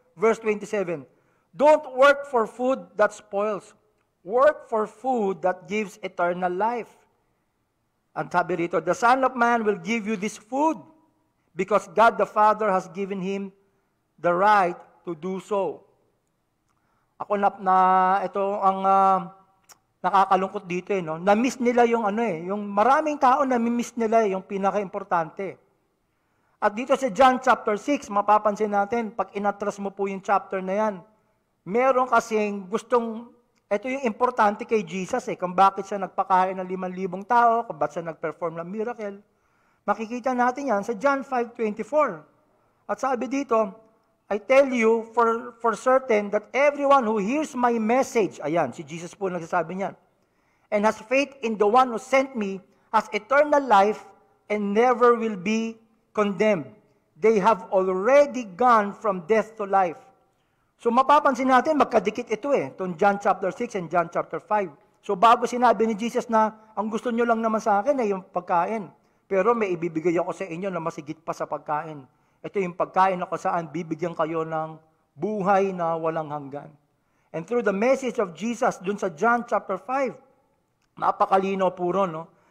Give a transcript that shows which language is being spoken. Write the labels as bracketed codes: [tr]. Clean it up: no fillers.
[en] Verse 27, don't work for food that spoils. Work for food that gives eternal life. [tl] Ang sabi rito, [en] the Son of Man will give you this food because God the Father has given him the right to do so. [tl] Ako ito ang nakakalungkot dito no. Na-miss nila yung yung maraming tao na-miss nila yung pinaka-importante. At dito sa John chapter 6, mapapansin natin pag inatras mo po yung chapter na yan, meron kasing ito yung importante kay Jesus kung bakit siya nagpakain ng 5,000 tao, kung bakit siya nag-perform ng miracle. Makikita natin yan sa John 5:24. At sabi dito, [en] I tell you for certain that everyone who hears my message, [tl] ayan, si Jesus po nagsasabi niyan, [en] and has faith in the one who sent me, has eternal life and never will be condemned. They have already gone from death to life. [tl] So mapapansin natin, magkadikit ito itong John chapter 6 and John chapter 5. So bago sinabi ni Jesus na, ang gusto nyo lang naman sa akin ay yung pagkain. Pero may ibibigay ako sa inyo na masigit pa sa pagkain. Ito yung pagkain na kung saan bibigyan kayo ng buhay na walang hanggan. [en] And through the message of Jesus, [tl] dun sa John chapter 5, napakalino puro, no?